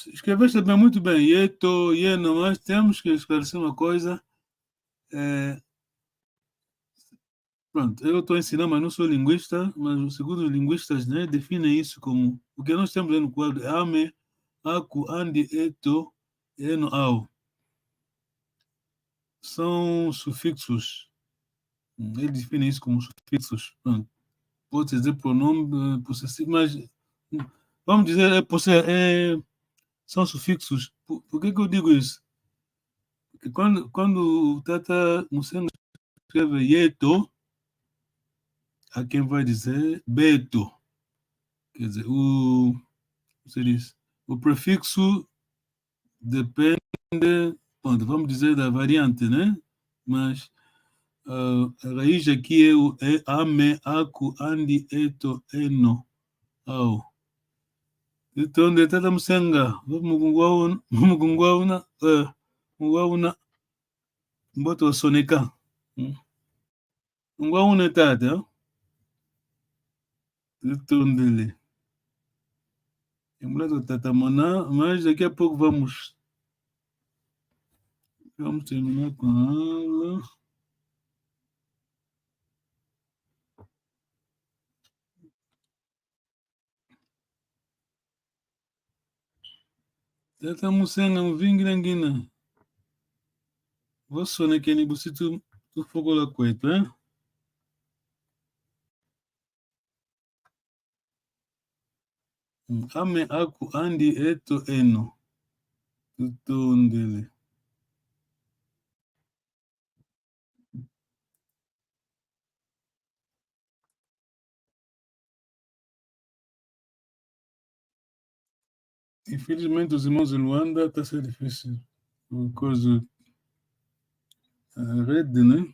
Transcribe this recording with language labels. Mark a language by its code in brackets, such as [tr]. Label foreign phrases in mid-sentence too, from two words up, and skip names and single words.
[pt] Escreveste bem, muito bem. [kg] Yeto, Yeno, [pt] mas temos que esclarecer uma coisa. Pronto, eu estou ensinando, mas não sou linguista, mas segundo os linguistas, né, definem isso como o que nós temos aí no quadro: [kg] ame, aku, andi, eto, eno, ao. [pt] São sufixos. Eles definem isso como sufixos. Pronto. Pode dizer pronome possessivo, mas vamos dizer, são sufixos. Por que eu digo isso? Porque quando o Tata Musenga escreve yeto, há quem vai dizer beto. Quer dizer, o prefixo depende, pronto, vamos dizer, da variante, né? Mas a raiz aqui é [kg] ame, aku, andi, eto, eno, ao. Então, de Tata Musenga, mugungwauna, mboto wa soneka. Ngwauna tata, tutondele. [pt] Emulado Tata Maná, mas daqui a pouco vamos terminar com ela. [kg] Tata Musenga, mvingirangina. Vou soneca ni busitu tu fogo la kwetu, hein? Ame, aku, andi, eto, eno. Tutondele. [pt] Infelizmente, os irmãos de Luanda está a ser difícil. Por causa da rede, né?